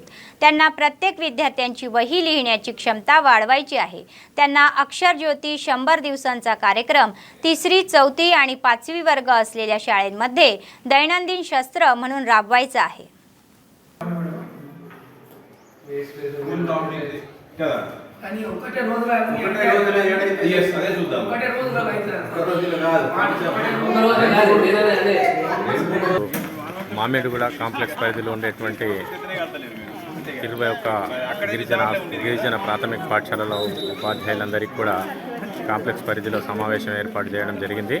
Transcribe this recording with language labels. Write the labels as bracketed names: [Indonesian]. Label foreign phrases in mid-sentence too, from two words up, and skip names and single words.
[Marathi] त्यांना प्रत्येक विद्यार्थ्यांची वही लिहिण्याची क्षमता वाढवायची आहे. त्यांना अक्षर ज्योती 100 दिवसांचा कार्यक्रम 3री, 4थी आणि 5वी वर्ग असलेल्या शाळेमध्ये दैनंदिन शस्त्र म्हणून राबवायचा आहे. [Telugu] आणि ఒకటే రోజులో మామిడిగూడ కాంప్లెక్స్ పరిధిలో ఉండేటువంటి 21 గిరిజన ప్రాథమిక పాఠశాలలో ఉపాధ్యాయులందరికీ కూడా కాంప్లెక్స్ పరిధిలో సమావేశం ఏర్పాటు చేయడం జరిగింది.